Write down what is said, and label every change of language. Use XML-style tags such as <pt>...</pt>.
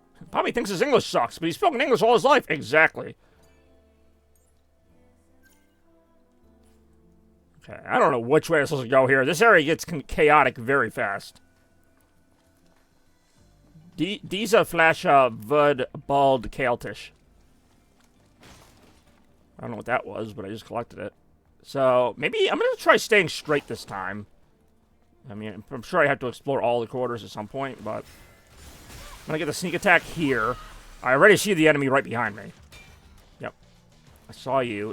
<en>Bobby thinks his English sucks, but he's spoken English all his life. Exactly. Okay, I don't know which way I'm supposed to go here. This area gets chaotic very fast.</en> <de>Diese Flasche wird bald chaotisch.</de> <en>I don't know what that was, but I just collected it. So, maybe I'm going to try staying straight this time. I mean, I'm sure I have to explore all the corridors at some point, but... I'm going to get the sneak attack here. I already see the enemy right behind me. Yep. I saw you.</en>